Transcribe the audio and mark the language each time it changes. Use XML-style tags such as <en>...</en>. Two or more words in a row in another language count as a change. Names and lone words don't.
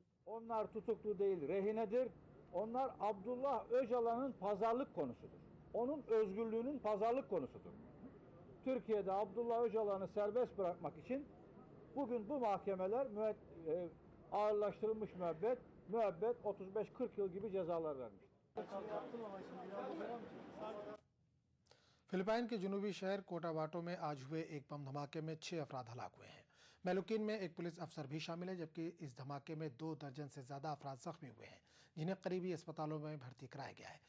<tr>Onlar tutuklu değil, rehinedir. Onlar Abdullah Öcalan'ın pazarlık konusudur. Onun özgürlüğünün pazarlık konusudur. Türkiye'de Abdullah Öcalan'ı serbest bırakmak için bugün bu mahkemeler ağırlaştırılmış müebbet 35-40 yıl gibi cezalar vermiş.</tr> <ur>فلپائن کے جنوبی شہر کوٹاباٹو میں آج ہوئے ایک بم دھماکے میں 6 افراد ہلاک ہوئے ہیں. میلوکین میں ایک پولیس افسر بھی شامل ہے، جبکہ اس دھماکے میں 2 درجن سے زیادہ افراد زخمی ہوئے ہیں، جنہیں قریبی اسپتالوں میں بھرتی کرایا گیا ہے.</ur>